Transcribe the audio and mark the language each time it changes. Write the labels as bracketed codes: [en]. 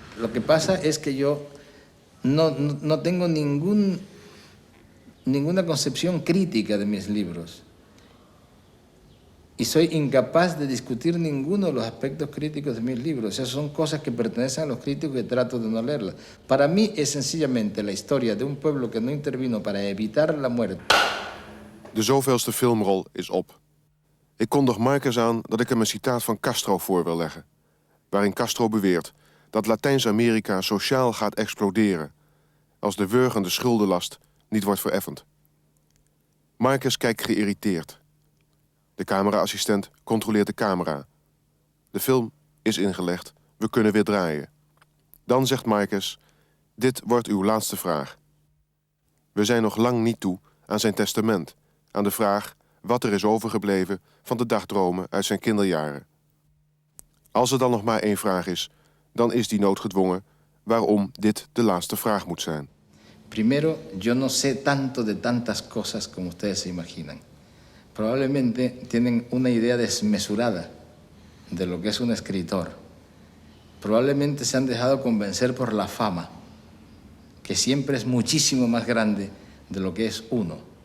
[es] Lo que pasa es que yo no tengo ninguna concepción crítica de mis libros. Y soy incapaz de discutir ninguno de los aspectos críticos de mis libros. Esas son cosas que pertenecen a los críticos y trato de no leerlas. Para mí es sencillamente la historia de un pueblo que no intervino para evitar la muerte. [nl] De zoveelste filmrol is op. Ik kondig Marquez aan dat ik hem een citaat van Castro voor wil leggen, waarin Castro beweert dat Latijns-Amerika sociaal gaat exploderen als de wurgende schuldenlast niet wordt vereffend. Marquez kijkt geïrriteerd. De cameraassistent controleert de camera. De film is ingelegd, we kunnen weer draaien. Dan zegt Marquez, dit wordt uw laatste vraag. We zijn nog lang niet toe aan zijn testament, aan de vraag wat er is overgebleven van de dagdromen uit zijn kinderjaren. Als er dan nog maar één vraag is, dan is die noodgedwongen waarom dit de laatste vraag moet zijn. [es] Primero, yo no sé tanto de tantas cosas como ustedes se imaginan. Probablemente tienen una idea desmesurada de lo que es un escritor. Probablemente se han dejado convencer por la fama, que siempre es muchísimo más grande de lo que es uno.